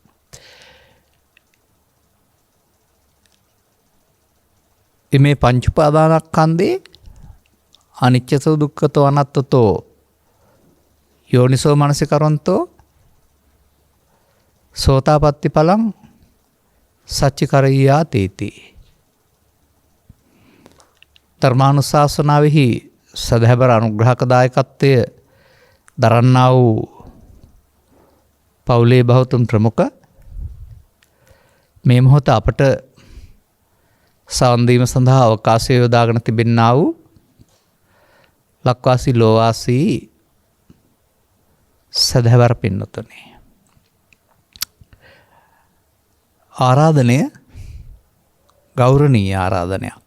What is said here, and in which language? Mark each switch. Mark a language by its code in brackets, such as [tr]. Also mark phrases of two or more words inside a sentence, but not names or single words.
[pi] ඉමේ පංච උපාදානස්කන්ධේ අනිච්චතෝ දුක්ඛතෝ අනාත්තතෝ යෝනිසෝ මනසිකරන්තෝ සෝතාපට්ටි ඵලං සච්චිකරయ్యා තේති. [si] ධර්මානුශාසනාවෙහි සදහැබර අනුග්‍රහක දායකත්වය දරන්නා වූ පවුලේ බහුතුන් ප්‍රමුඛ මේ මොහොත අපට සම්දීම සඳහා අවකාශය යොදාගෙන තිබෙන්නා වූ ලක්වාසී ලෝවාසී සදහැවර පින්නතුනි, ආරාධනය ගෞරවනීය ආරාධනයක්.